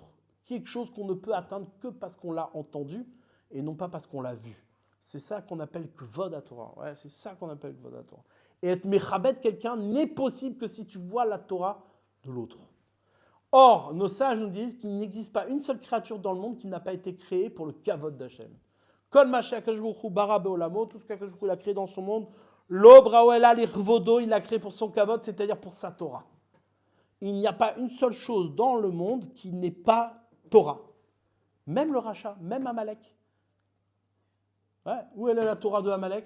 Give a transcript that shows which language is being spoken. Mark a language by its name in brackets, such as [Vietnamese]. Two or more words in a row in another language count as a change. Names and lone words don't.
[French] Quelque chose qu'on ne peut atteindre que parce qu'on l'a entendu et non pas parce qu'on l'a vu. C'est ça qu'on appelle [Hebrew] כבוד התורה. [French] Ouais, c'est ça qu'on appelle [Hebrew] כבוד התורה. [French] Et être mechabed quelqu'un n'est possible que si tu vois la Torah de l'autre. Or, nos sages nous disent qu'il n'existe pas une seule créature dans le monde qui n'a pas été créée pour le kavod d'Hachem. [Hebrew] כל מה שהקדוש ברוך הוא ברא בעולמו, [French] tout ce qu'Akadosh Baruch Hu a créé dans son monde, [Hebrew] לא בראו אלא לכבודו, [French] il l'a créé pour son kavod, c'est-à-dire pour sa Torah. Il n'y a pas une seule chose dans le monde qui n'est pas Torah. Même le rachat, même Amalek. Ouais, où est la Torah de Amalek?